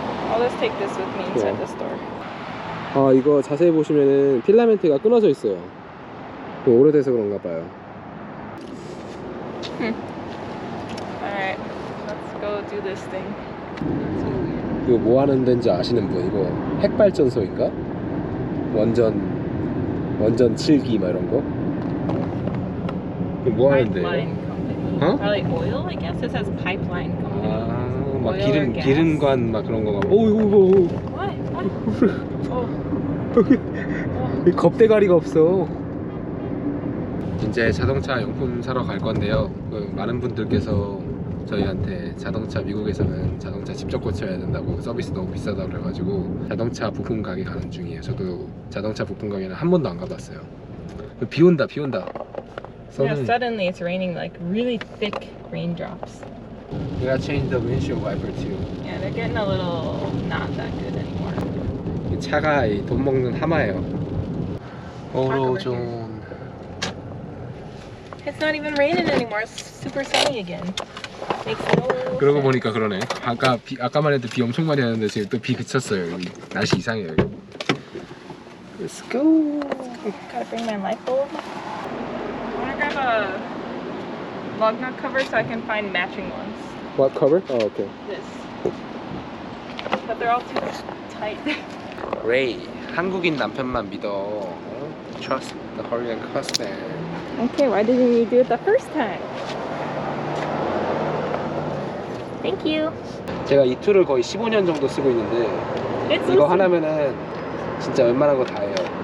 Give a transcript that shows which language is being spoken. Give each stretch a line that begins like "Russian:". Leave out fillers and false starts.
English: I'll just take this with me inside the store.
Korean: 아, 이거 자세히 보시면은 필라멘트가 끊어져 있어요. 오래돼서 그런가 봐요.
English: Alright, let's go do this thing. That's so weird.
Korean: 이거 뭐 하는 데인지 아시는 분? 이거 핵발전소인가? 원전 7기 막 이런 거? 이거 뭐 하는데?
English: Pipeline company. Huh? Probably oil, I guess. It says pipeline company.
Korean: 아, 막
English: Oil or gas?
Korean: 기름관 막 그런 거. 오, 이거
English: What? Oh.
Korean: 이 겁대가리가 없어. 이제 자동차 용품 사러 갈 건데요. 많은 분들께서 저희한테 자동차 미국에서는 자동차 직접 고쳐야 된다고 서비스 너무 비싸다고 그래가지고 자동차 부품 가게 가는 중이에요. 저도 자동차 부품 가게는 한 번도 안 가봤어요. 비 온다.
English: Yeah, suddenly it's raining like really thick raindrops. We gotta change the windshield wiper too. Yeah, they're getting a little not that good anymore.
Korean: 이 차가 돈 먹는 하마예요. 오로존.
English: It's not even raining anymore. It's super sunny again. Makes no
Korean: 그러고
English: sense.
Korean: 보니까 그러네. 아까만 해도 비 엄청 많이 왔는데 지금 또 비 그쳤어요. 여기 날씨 이상해요. 여기.
English: Let's go. Gotta bring my light bulb. I wanna grab a lug nut cover so I can find matching ones. What cover? Oh, okay. This. But they're all too tight.
Korean: Raye, 한국인 남편만 믿어.
English: Trust the Korean husband. Okay, why didn't you do it the first time? Thank you.
Korean: 제가 이 툴을 거의 15년 정도 쓰고 있는데
English: It's
Korean: 이거
English: so
Korean: 하나면은 진짜 웬만한 거 다 해요.